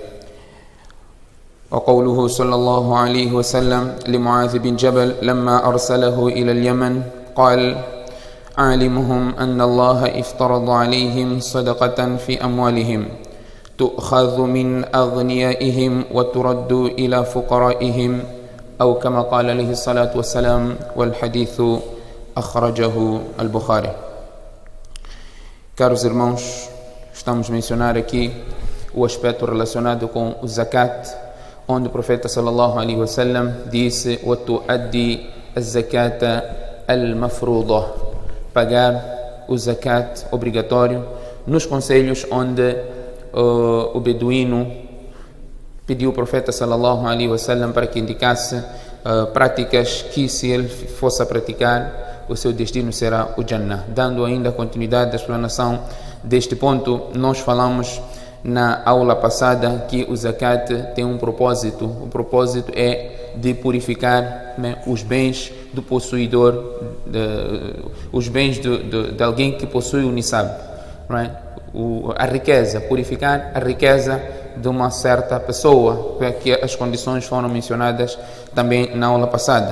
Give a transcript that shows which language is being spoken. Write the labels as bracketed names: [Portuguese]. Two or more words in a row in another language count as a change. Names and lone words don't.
[Arabic] وقوله صلى الله عليه وسلم لمعاذ بن جبل لما أرسله إلى اليمن قال: أعلمهم أن الله افترض عليهم صدقة في أموالهم تؤخذ من أغنيائهم وترد إلى فقرائهم أو كما قال عليه الصلاة والسلام، والحديث أخرجه البخاري. [Portuguese] Caros irmãos, estamos a mencionar aqui o aspecto relacionado com o zakat, onde o profeta [Arabic] صلى الله عليه وسلم [Portuguese] disse: [Arabic] وَتُؤَدِّي الزَّكَاةَ الْمَفْرُوضَةَ, [Portuguese] pagar o zakat obrigatório, nos conselhos onde o beduíno pediu ao profeta [Arabic] صلى الله عليه وسلم [Portuguese] para que indicasse práticas que, se ele fosse a praticar, o seu destino será o Jannah. Dando ainda continuidade à explanação deste ponto, nós falamos na aula passada que o zakat tem um propósito. O propósito é de purificar, os bens do possuidor, os bens de alguém que possui o nisab, a riqueza, purificar a riqueza de uma certa pessoa, que as condições foram mencionadas também na aula passada.